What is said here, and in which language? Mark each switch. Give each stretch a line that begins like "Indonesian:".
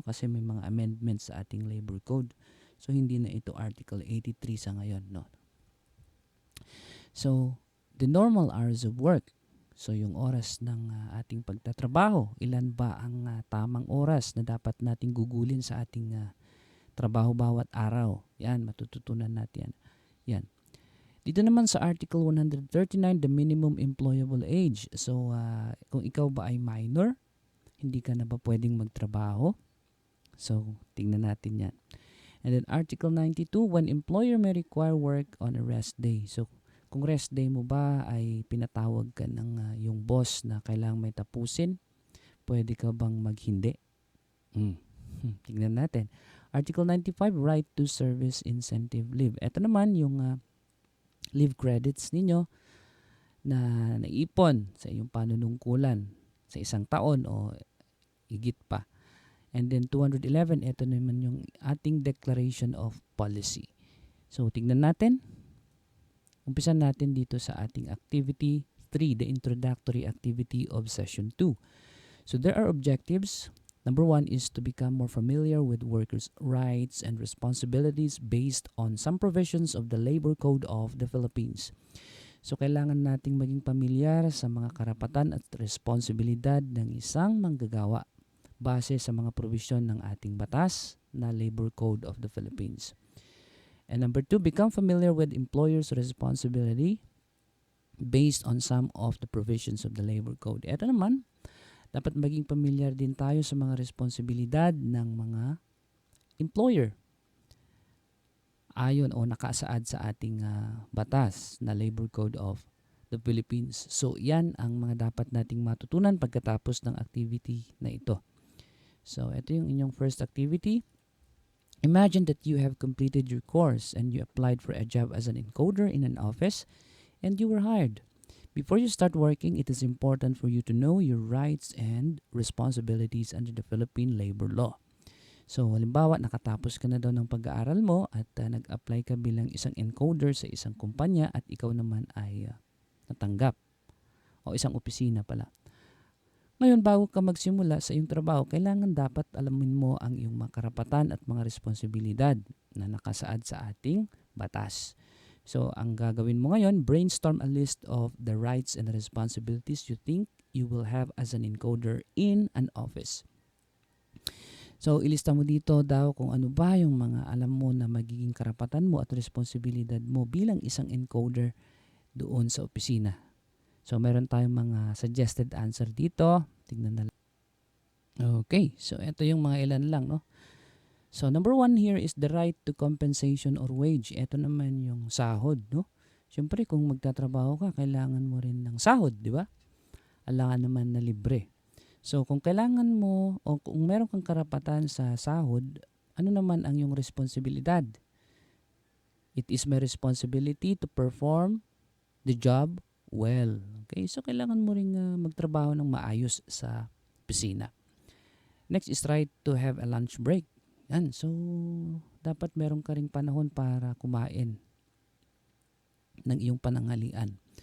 Filipino: Kasi may mga amendments sa ating labor code. So hindi na ito Article 83 sa ngayon, no?
English: So the normal hours of work.
Filipino: So yung oras ng ating pagtatrabaho, ilan ba ang tamang oras na dapat nating gugulin sa ating trabaho bawat araw? Yan, matututunan natin yan. Dito naman sa Article 139,
English: the minimum employable age.
Filipino: So kung ikaw ba ay minor, hindi ka na ba pwedeng magtrabaho? So tingnan natin yan.
English: And then Article 92, when employer may require work on a rest day.
Filipino: So kung rest day mo ba ay pinatawag ka ng yung boss na kailangang may tapusin, pwede ka bang maghindi? Tingnan natin.
English: Article 95, right to service incentive leave.
Filipino: Ito naman yung leave credits ninyo na naipon sa iyong panunungkulan sa isang taon o higit pa. And then 211, ito naman yung ating declaration of policy. So tingnan natin. Umpisan natin dito sa ating activity 3,
English: the introductory activity of session 2. So there are objectives. Number 1 is to become more familiar with workers' rights and responsibilities based on some provisions of the Labor Code of the Philippines.
Filipino: So kailangan nating maging pamilyar sa mga karapatan at responsibilidad ng isang manggagawa base sa mga provision ng ating batas na Labor Code of the Philippines.
English: And number 2, become familiar with employer's responsibility based on some of the provisions of the Labor Code.
Filipino: Ito naman, dapat maging pamilyar din tayo sa mga responsibilidad ng mga employer ayon o nakasaad sa ating batas na Labor Code of the Philippines. So yan ang mga dapat nating matutunan pagkatapos ng activity na ito.
English: So
Filipino: ito yung inyong
English: first activity. Imagine that you have completed your course and you applied for a job as an encoder in an office and you were hired. Before you start working, it is important for you to know your rights and responsibilities under the Philippine labor law.
Filipino: So halimbawa, nakatapos ka na daw ng pag-aaral mo at nag-apply ka bilang isang encoder sa isang kumpanya at ikaw naman ay natanggap o isang opisina pala. Ngayon, bago ka magsimula sa iyong trabaho, kailangan dapat alamin mo ang iyong mga karapatan at mga responsibilidad na nakasaad sa ating batas.
English: So,
Filipino: ang gagawin mo ngayon,
English: brainstorm a list of the rights and responsibilities you think you will have as an encoder in an office.
Filipino: So, ilista mo dito daw kung ano ba yung mga alam mo na magiging karapatan mo at responsibilidad mo bilang isang encoder doon sa opisina. So, meron tayong mga suggested answer dito. Tignan na lang. Okay, so ito yung mga ilan lang, no?
English: So, number 1 here is the right to compensation or wage.
Filipino: Ito naman yung sahod, no? Siyempre, kung magtatrabaho ka, kailangan mo rin ng sahod, di ba? Alangan naman na libre. So, kung kailangan mo o kung meron kang karapatan sa sahod, ano naman ang iyong responsibilidad?
English: It is my responsibility to perform the job well.
Filipino: Okay, so kailangan mo ring magtrabaho ng maayos sa opisina.
English: Next is try to have a lunch break.
Filipino: Yan, so dapat meron ka ring panahon para kumain ng iyong pananghalian.